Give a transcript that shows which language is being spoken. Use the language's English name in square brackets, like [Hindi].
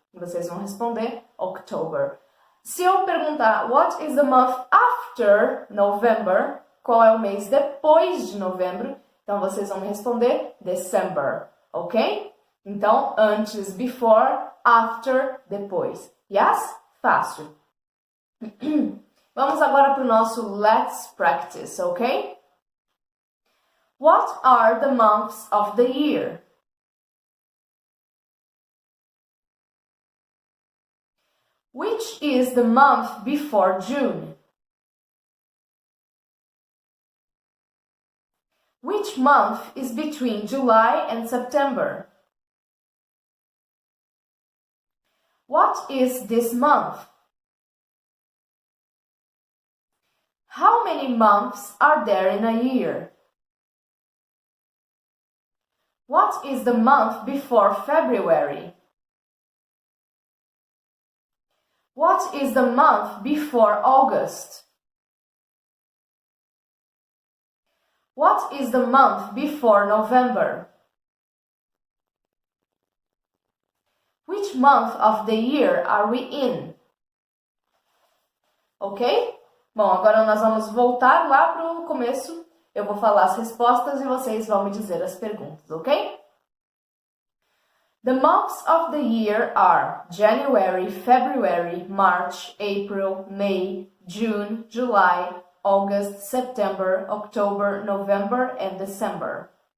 [Portuguese] E vocês vão responder October. Se eu perguntar [English] what is the month after November, [Portuguese] qual é o mês depois de novembro, então vocês vão me responder December, ok? Então, antes, before, after, depois. Yes? Fácil. Vamos agora para o nosso Let's Practice, ok? [English] What are the months of the year? Which is the month before June? Which month is between July and September? What is this month? How many months are there in a year? What is the month before February? What is the month before August? What is the month before November? Which month of the year are we in? Ok? [Portuguese] Bom, agora nós vamos voltar lá para o começo. Eu vou falar as respostas e vocês vão me dizer as perguntas, ok? [English] The months of the year are January, February, March, April, May, June, July, August, September, October, November, and December.